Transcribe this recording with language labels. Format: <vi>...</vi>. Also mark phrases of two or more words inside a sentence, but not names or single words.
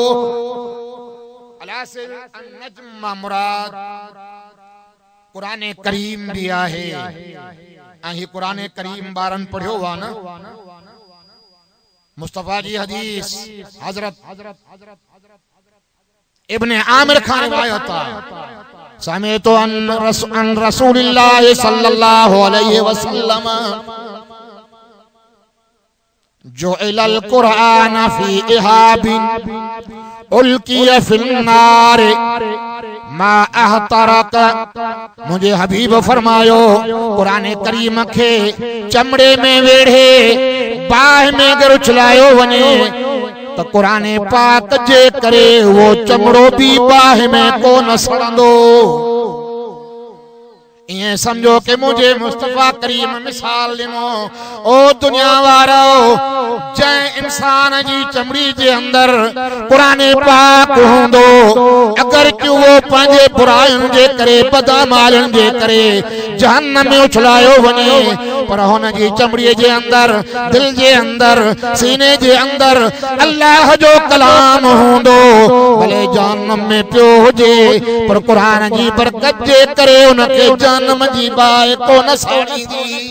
<sd>नजम मुराद क़ुरान करीम भी आहे ऐं ही क़ुरान करीम ॿारनि पढ़ियो आहे न। मुस्तफ़ा जी हदीस हज़रत इब्न आमिर खां रिवायत आहे,</sd> <ar>سمعت أن رسول الله صلى الله عليه وسلم جعل القرآن في إهاب ألقي في النار ما احترق.</ar> <sd>मुझे हबीब फरमायो क़ुरान करीम खे चमड़े में वेढ़े बाह में अगर उछलायो वने तो क़ुरान पाक जे करे वो चमड़ो भी बाह में को न सड़ंदो। ये समझो कि मुझे मुस्तफ़ा करीम मिसाल दिनो, ओ दुनिया वारो जै इंसान जी चमड़ी जे अंदर क़ुरान पाक होंदो, अगर कि वो पंहिंजे बुराइयुनि जे करे बदअमालियुनि जे करे जहन्नम में उछलायो वने, पर हुन जी चमड़ी जे अंदर, दिल जे अंदर, सीने जे अंदर अल्लाह जो कलाम होंदो, भले जहन्नम में पियो हुजे पर क़ुरान जी बरकत जे करे उनके जहन्नम जी बाहि कोन साड़ींदी।</sd>